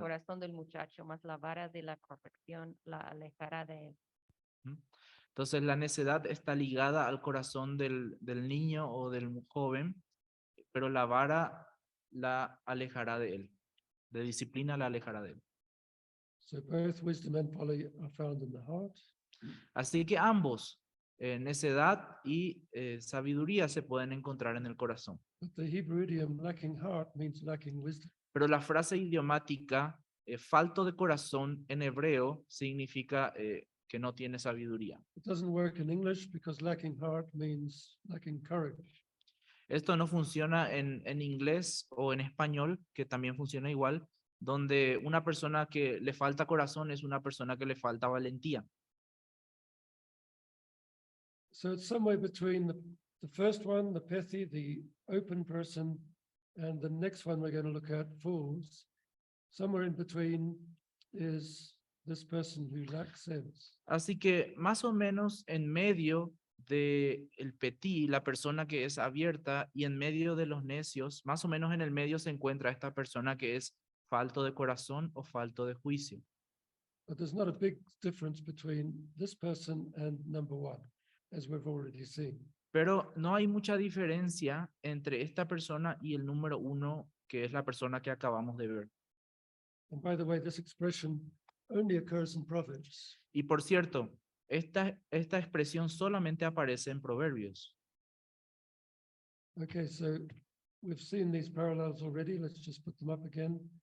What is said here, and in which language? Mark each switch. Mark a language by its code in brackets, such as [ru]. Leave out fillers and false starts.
[es] corazón del muchacho, mas la vara de la corrección la alejará de él. Entonces la necedad está ligada al corazón del niño o del joven, pero la vara la alejará de él. De disciplina la alejará de él. [en] So both wisdom and folly are found in the heart. [es] Así que ambos, necedad y sabiduría, se pueden encontrar en el corazón. [en] But the Hebrew idiom lacking heart means lacking wisdom. [es] Pero la frase idiomática falto de corazón en hebreo significa que no tiene sabiduría. [en] It doesn't work in English because lacking heart means lacking courage. [es] Esto no funciona en inglés o en español, que también funciona igual, donde una persona que le falta corazón es una persona que le falta valentía. [en] So it's somewhere between the first one, the pethy, the open person, and the next one we're going to look at, fools. Somewhere in between is this person who lacks sense. [es] Así que más o menos en medio de el petit, la persona que es abierta, y en medio de los necios, más o menos en el medio se encuentra esta persona que es falto de corazón o falto de juicio. [en] But there's not a big difference between this person and number one, as we've already seen. [es] Pero no hay mucha diferencia entre esta persona y el número 1, que es la persona que acabamos de ver. [en] And by the way, this expression only occurs in Proverbs. [es] Y por cierto, esta expresión solamente aparece en Proverbios. [en] Okay, so we've seen these parallels already. Let's just put them up again.